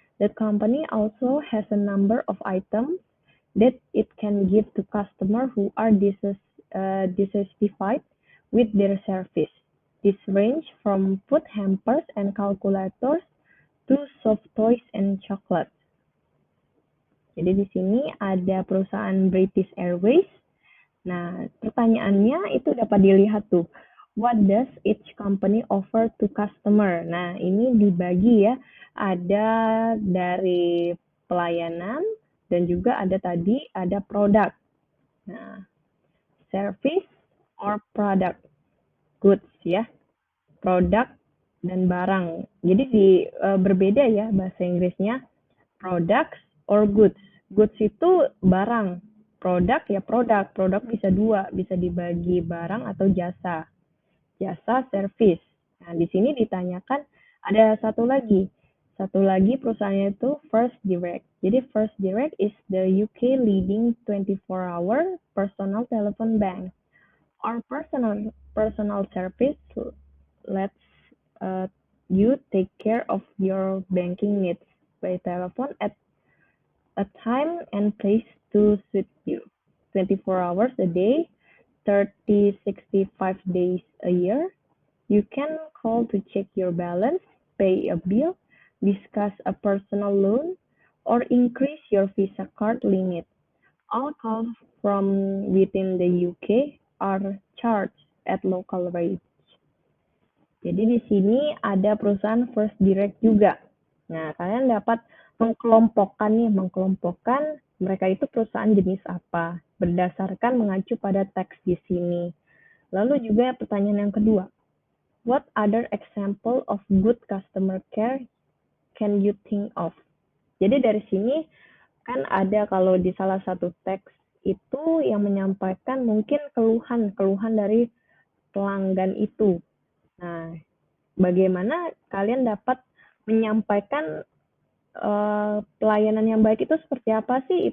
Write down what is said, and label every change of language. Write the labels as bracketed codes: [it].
[en] The company also has a number of items that it can give to customers who are dissatisfied with their service. This range from food hampers and calculators to soft toys and chocolate. [id] Jadi di sini ada perusahaan British Airways. Nah, pertanyaannya itu dapat dilihat tuh. [en] What does each company offer to customer? [id] Nah, ini dibagi ya. Ada dari pelayanan dan juga ada tadi ada produk. [en] Nah, service or product, goods ya. [id] Produk dan barang. Jadi berbeda ya bahasa Inggrisnya. [en] Products or goods. Goods [id] itu barang. Produk ya produk. Produk bisa dua, bisa dibagi barang atau jasa. Jasa service. Nah, di sini ditanyakan ada satu lagi. Satu lagi perusahaannya itu First Direct. [en] Jadi First Direct is the UK leading 24-hour personal telephone bank. Our personal service lets you take care of your banking needs by telephone at a time and place to suit you. 24 hours a day, 65 days a year. You can call to check your balance, pay a bill, discuss a personal loan, or increase your Visa card limit. All calls from within the UK are charged at local rates. [id] Jadi di sini ada perusahaan First Direct juga. Nah, kalian dapat mengkelompokkan mereka itu perusahaan jenis apa berdasarkan mengacu pada teks di sini. Lalu juga pertanyaan yang kedua. [en] What other example of good customer care can you think of? [id] Jadi dari sini kan ada kalau di salah satu teks itu yang menyampaikan mungkin keluhan dari pelanggan itu. Nah, bagaimana kalian dapat menyampaikan pelayanan yang baik itu seperti apa sih?